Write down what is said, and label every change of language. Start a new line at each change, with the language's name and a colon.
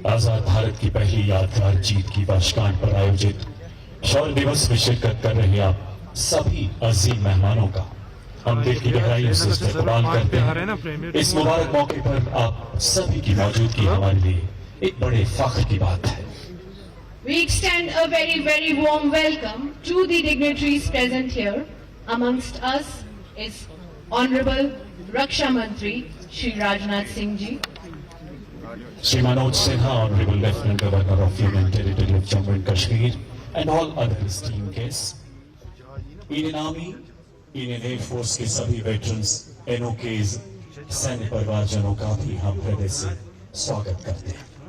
Hindi: आजाद भारत की पहली यादगार जीत की वर्षगांठ पर आयोजित शौर्य दिवस में शिरकत कर रहे आप सभी अजीम मेहमानों का हम दिल की गहराइयों से इस्तकबाल करते हैं। इस मुबारक मौके पर आप सभी की मौजूदगी हमारे लिए एक बड़े फख्र की बात है।
English: We extend a very warm welcome to the dignitaries present here. Amongst us is Honorable Raksha Mantri Shri Rajnath Singh Ji, Shri Manoj Sinha, Honorable Lieutenant Governor of Union Territory of Jammu and Kashmir, and all other esteemed guests.
Hindi: Indian Army, Indian Air Force के सभी veterans, NOKs, सैन्य परिवारजनों का भी हम हृदय से स्वागत करते हैं।